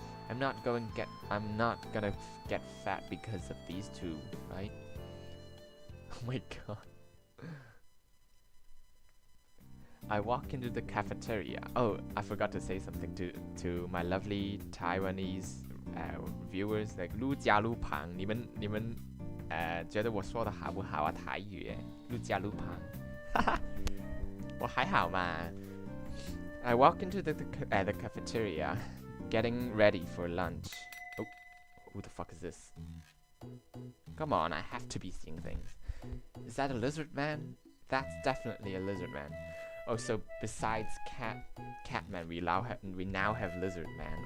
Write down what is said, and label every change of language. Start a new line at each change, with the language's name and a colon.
English: I'm not gonna get fat because of these two, right? Oh my god. I walk into the cafeteria. Oh, I forgot to say something to my lovely Taiwanese viewers.
Chinese: Like 陆家陆旁，你们觉得我说的好不好啊？台语，陆家陆旁，哈哈，我还好嘛。
English: I walk into the cafeteria, getting ready for lunch. Oh, who the fuck is this? Come on, I have to be seeing things. Is that a lizard man? That's definitely a lizard man. Oh, so besides Catman, we now have lizard man.